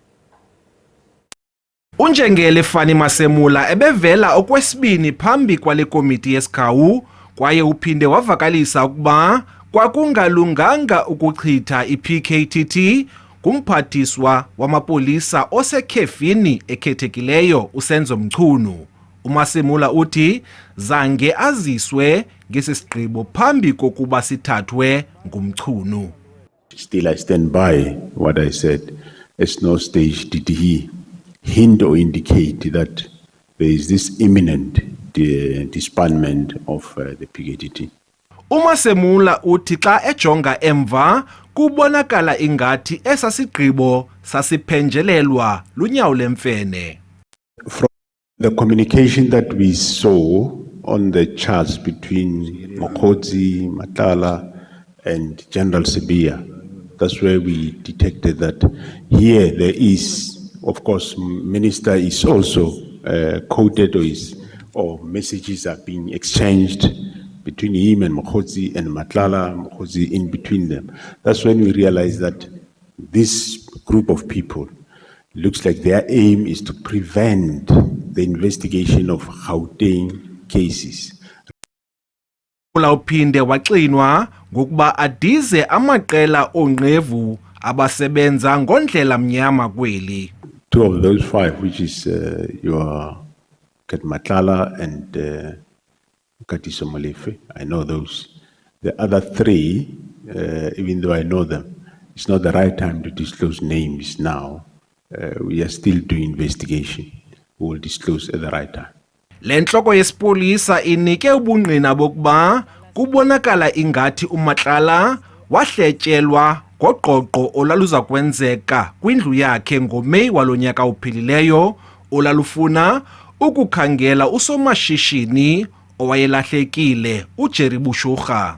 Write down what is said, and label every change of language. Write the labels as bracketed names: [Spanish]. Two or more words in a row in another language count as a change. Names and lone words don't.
[Xhosa] uNjengele Fani Masemula ebevela okwesibini phambi kwale komiti yesikhawu kwaye uphinde wavakalisa ukuba kwakungalunganga ukuchitha iPKTT kumphathiswa wamapolisa osekhefini ekhethekileyo uSenzo Mchunu. uMasemula uthi zange aziswe ngesisigqibo phambi kokuba sithathwe ngumchunu. [English] Still I stand by what I said. At no stage did he hint or indicate that there is this imminent disbandment of the PKTT. [Xhosa] uMasemula uthi xa ejonga emva kubonakala ingathi esasigqibo sasiphenjelelwa lunyawo lemfene. [English] From the communication that we saw on the charts between Mokgotsi, Matlala and General Sibiya, that's where we detected that here there is, of course, Minister is also quoted or messages are being exchanged between him and Mokgotsi and Matlala, Mokgotsi in between them. That's when we realized that this group of people looks like their aim is to prevent the investigation of Gauteng cases. [Xhosa] Uphinde waxinwa ngokuba adize amaqela onqevu abasebenza ngondlela mnyama kweli. [English] 2 of those 5, which is your Matlala and Katiso Molefe, I know those. The other 3, even though I know them, it's not the right time to disclose names now. We are still doing investigation. We will disclose at the right time. [Xhosa] Le ntloko yesipolisa inike ubungqina bokuba kubonakala ingathi uMatlala wahletyelwa ngoqoqo olaluza kwenzeka kwindlu yakhe ngoMeyi walonyaka uphilileyo olalufuna ukukhangela usomashishini owayelahlekile uJerry Bushugha.